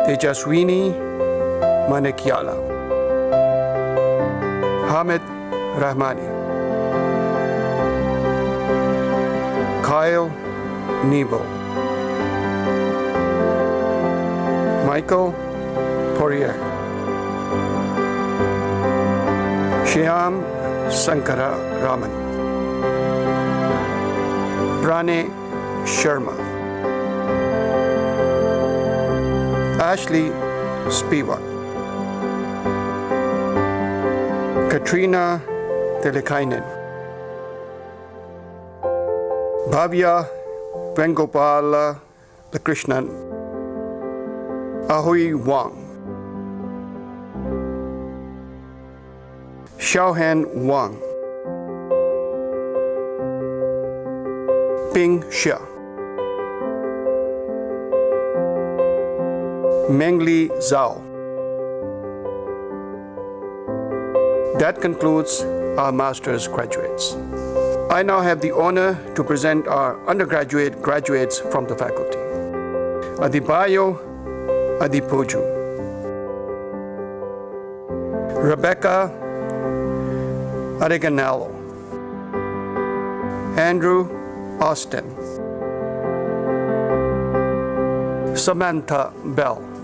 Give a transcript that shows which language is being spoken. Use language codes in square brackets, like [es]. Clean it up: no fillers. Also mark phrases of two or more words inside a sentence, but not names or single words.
[en] Tejaswini Manikyala, Hamid Rahmani, Kyle Nebo, Michael Poirier, Shyam Sankara Raman, Prane Sharma, Ashley Spivak, Katrina Telekainen, Bhavya Vengopala Krishnan, Ahui Wang, Xiaohan Wang, Ping Xia, Mengli Zhao. That concludes our master's graduates. I now have the honor to present our undergraduate graduates from the faculty. Adibayo Adipoju, Rebecca Areganello, Andrew Austin, Samantha Bell,